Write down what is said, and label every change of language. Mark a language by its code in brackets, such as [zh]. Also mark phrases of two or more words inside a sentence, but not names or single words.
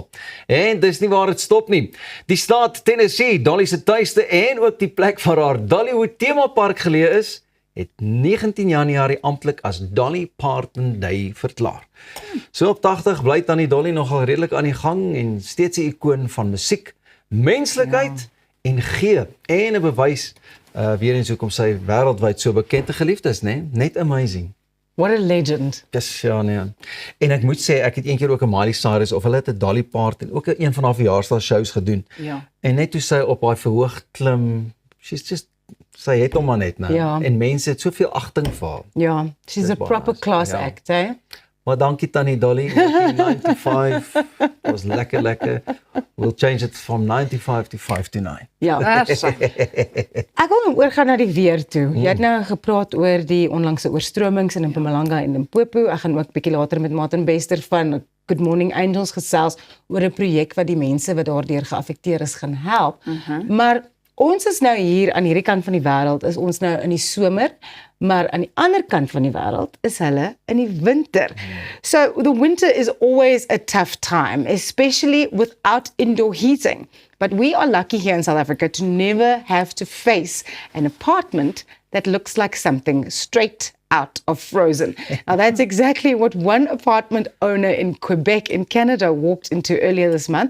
[af] En dis nie waar dit stop nie. Die staat Tennessee, Dolly se tuiste en ook die plek waar haar Dollywood temapark geleë is, het 19 Januarie amptelik as Dolly Parton Day verklaar. So op 80 bly tannie Dolly nogal redelik aan die gang en steeds 'n ikoon van musiek, menslikheid en gee en 'n bewys weer eens hoekom sy wêreldwyd so bekend en geliefd is, né? Net amazing. [en] What a legend. Yes, [af] ja, nee. En ek moet sê, ek het eendag ook 'n Miley Cyrus of hulle het 'n Dolly Parton ook een van haar verjaarsdagshows gedoen. Ja. En net toe sy op haar verhoog klim, sy het hom maar net nou. Ja. En mense het soveel agting vir haar. [en] Ja, she's [af] Dis [en] a [af] baie [en] proper [af] nice. [en] class [af] Ja. [en] act, eh? [af] Maar dankie tannie Dolly, 95, dat was lekker. [en] We'll change it from 95 to 5 to 9. [af] Ja. Ek wil nou oorgaan na die weer toe. Jy het nou gepraat oor die onlangse oorstromings in Mpumalanga en Limpopo. Ek gaan ook bietjie later met Martin Bester van Good Morning Angels gesels oor 'n projek wat die mense wat daardeur geaffekteer is gaan help. Maar ons is nou hier aan hierdie kant van die wêreld, is ons nou in die somer, maar aan die ander kant van die wêreld is hulle in die winter. [en] So the winter is always a tough time, especially without indoor heating. But we are lucky here in South Africa to never have to face an apartment that looks like something straight out of Frozen. Now that's exactly what one apartment owner in Quebec in Canada walked into earlier this month.